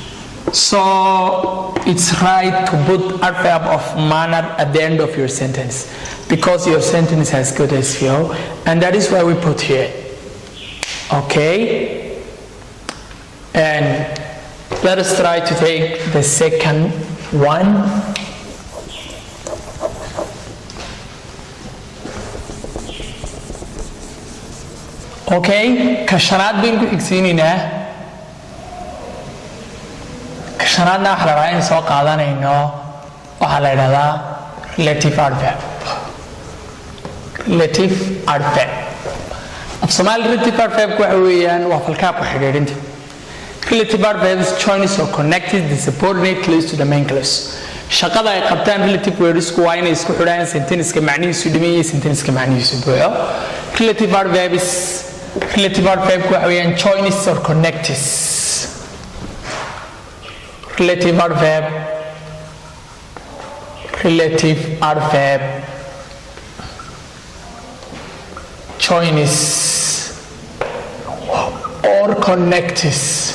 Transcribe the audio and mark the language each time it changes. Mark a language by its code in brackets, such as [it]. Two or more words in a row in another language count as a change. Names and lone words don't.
[en] So it's right to put adverb of manner at the end of your sentence, because your sentence has good SVO, and that is why we put here. Okay? And let us try to take the second one. [so] Okay, ka shanaad baynu ku xigsiinaynaa. Ka shanaadna waxa la rabaa in soo qaadanayno waxa la yiraahdaa [en] relative adverb. Relative adverb. [so] Af Soomaali [en] relative adverb [so] waxa weeyaan waa falkaa ku xidhiidhinta. [en] Relative adverbs join or connected the subordinate clause to the main clause. [so] Shaqada ay qabtaan [en] relative words [so] waa inay isku xidhaan sentence-ka macnihiisu dhiman iyo sentence-ka macnihiisu buuxo. [en] Relative adverb [so] waxa weeyaan [en] joins or connects. Relative adverb joins or connects.